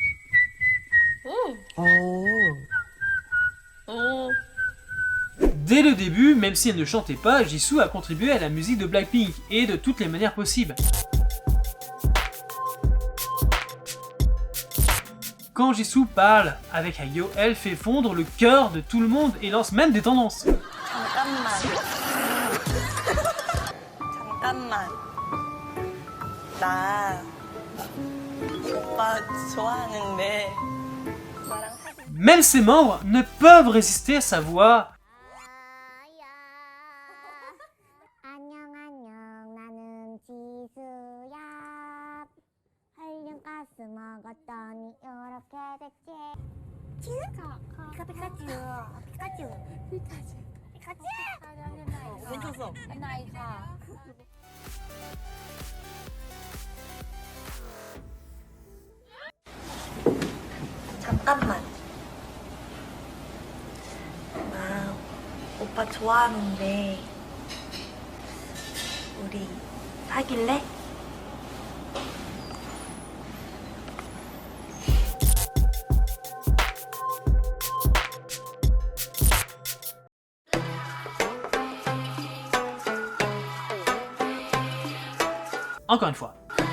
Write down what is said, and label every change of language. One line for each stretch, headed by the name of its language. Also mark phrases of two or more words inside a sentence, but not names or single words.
French: Dès le début, même si elle ne chantait pas, Jisoo a contribué à la musique de Blackpink, et de toutes les manières possibles. Quand Jisoo parle avec Hayo, elle fait fondre le cœur de tout le monde et lance même des tendances.
Korean: 잠깐만. 나 오빠 좋아하는데 오빠랑 사귀.
French: Même ses membres ne peuvent résister à sa voix.
Korean: 안녕 나는 지수야 한량가스 먹었더니 이렇게 됐지 피카츄 멈췄어. 잠깐만. 나 오빠 좋아하는데 우리 사귈래?
French: Encore une fois.